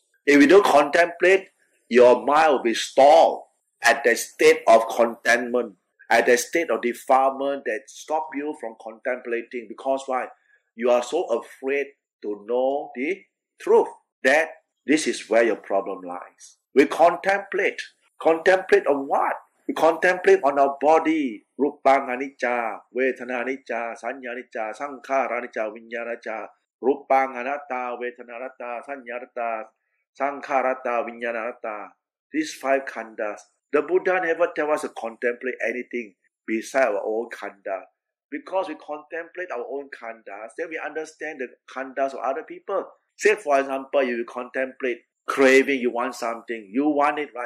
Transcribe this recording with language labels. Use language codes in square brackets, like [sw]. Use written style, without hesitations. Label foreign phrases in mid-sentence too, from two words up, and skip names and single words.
[en] If you don't contemplate, your mind will be stalled at the state of contentment, at the state of defilement that stop you from contemplating. Because why? You are so afraid to know the truth that this is where your problem lies. We contemplate. Contemplate on what? We contemplate on our body. [pi] Rupang anicca, Vedana anicca, Sanya anicca, Sankhara anicca, Vijnana anicca. Rupang anatta, Vedana anatta, Sanya anatta, Sankhara anatta, Vijnana anatta. [en] These 5 khandhas. The Buddha never tell us to contemplate anything beside our own khandha. Because we contemplate our own khandhas, then we understand the khandhas of other people. Say, for example, you contemplate craving, you want something. You want it, right?